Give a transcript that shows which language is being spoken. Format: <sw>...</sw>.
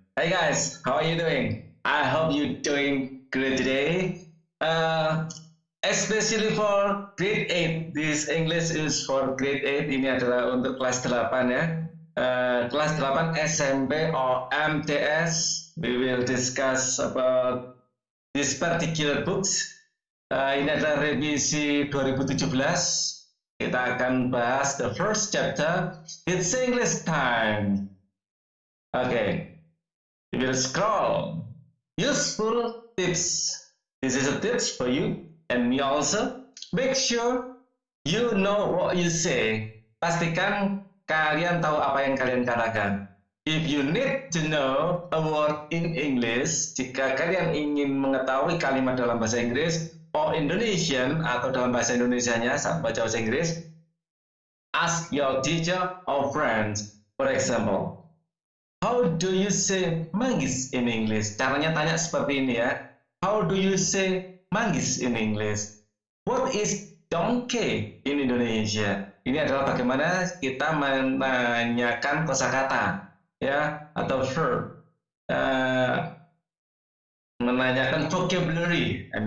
<en>Hey guys, how are you doing? I hope you doing great today. Especially for grade 8. This English is for grade 8.</en> <id>Ini adalah untuk kelas 8 ya. Kelas 8 SMP or MTS.</id> <en>We will discuss about this particular books.</en> <id>Ini adalah revisi 2017. Kita akan bahas</id> <en>the first chapter. It's English time. Okay, we will scroll. Useful tips. This is a tips for you and me also. Make sure you know what you say.</en> <id>Pastikan kalian tahu apa yang kalian katakan.</id> <en>If you need to know a word in English,</en> <id>jika kalian ingin mengetahui kalimat dalam bahasa Inggris,</id> <en>or Indonesian</en> <id>atau dalam bahasa Indonesianya saat baca bahasa Inggris,</id> <en>ask your teacher or friends. For example, how do you say manggis in English?</en> <id>Caranya tanya seperti ini ya.</id> <en>How do you say manggis in English? What is donkey in Indonesia?</en> <id>Ini adalah bagaimana kita menanyakan kosakata ya atau verb, menanyakan vocabulary.</id>